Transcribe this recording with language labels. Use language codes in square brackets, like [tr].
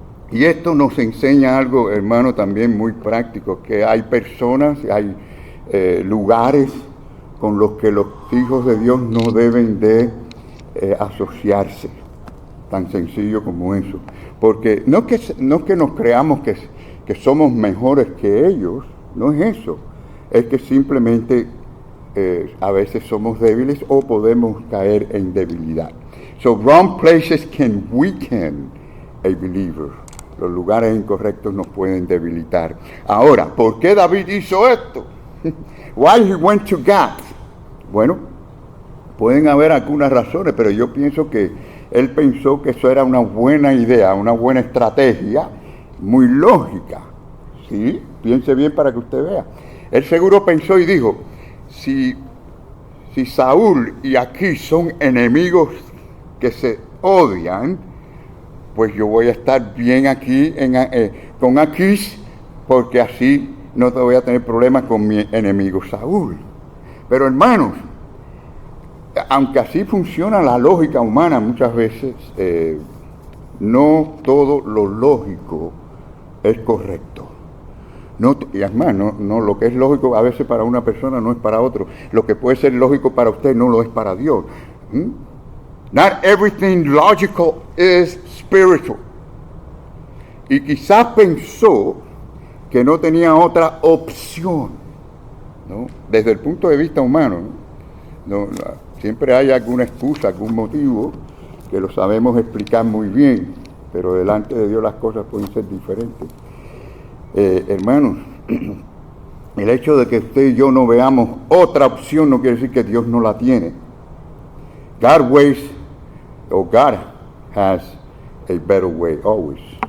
[es] Y esto nos enseña algo, hermano, también muy práctico, que hay personas, hay lugares con los que los hijos de Dios no deben de asociarse. Tan sencillo como eso. Porque no es que nos creamos que somos mejores que ellos, no es eso. Es que simplemente a veces somos débiles o podemos caer en debilidad. [en] So wrong places can weaken a believer. [es] Los lugares incorrectos nos pueden debilitar. Ahora, ¿por qué David hizo esto? [en] Why he went to Gath? [es] Bueno, pueden haber algunas razones, pero yo pienso que él pensó que eso era una buena idea, una buena estrategia, muy lógica. ¿Sí? Piense bien para que usted vea. Él seguro pensó y dijo, si Saúl y Aquís son enemigos que se odian, pues yo voy a estar bien aquí con Aquís, porque así no te voy a tener problemas con mi enemigo Saúl. Pero hermanos, aunque así funciona la lógica humana muchas veces, no todo lo lógico es correcto. Y además, no, lo que es lógico a veces para una persona no es para otro. Lo que puede ser lógico para usted no lo es para Dios. [en] Not everything logical is spiritual. [es] Y quizás pensó que no tenía otra opción, ¿no? Desde el punto de vista humano, ¿no? Siempre hay alguna excusa, algún motivo que lo sabemos explicar muy bien, pero delante de Dios las cosas pueden ser diferentes. Hermanos, el hecho de que usted y yo no veamos otra opción no quiere decir que Dios no la tiene. [en] God has a better way, always.